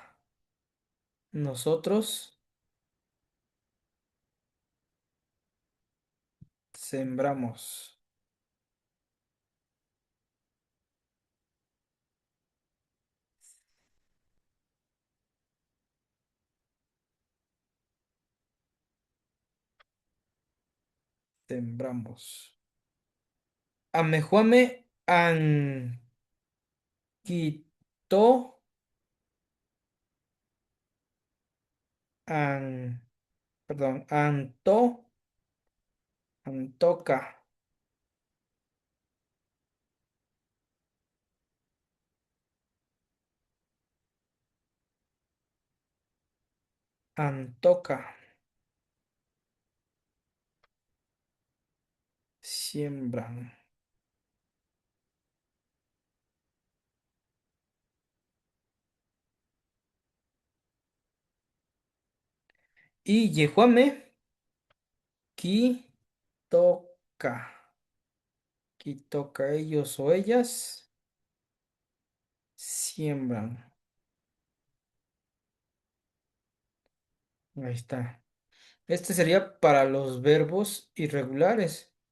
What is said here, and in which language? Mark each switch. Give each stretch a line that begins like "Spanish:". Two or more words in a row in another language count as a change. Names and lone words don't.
Spanish: Tiktoka. nosotros sembramos. Sembramos. Amejuame
Classical Nahuatl: anquito an,
Spanish: perdón,
Classical Nahuatl: antoca, antoca, siembran.
Spanish: Y yejuame,
Classical Nahuatl: qui toca, qui toca
Spanish: ellos o ellas, siembran. Ahí está. Este sería para los verbos irregulares.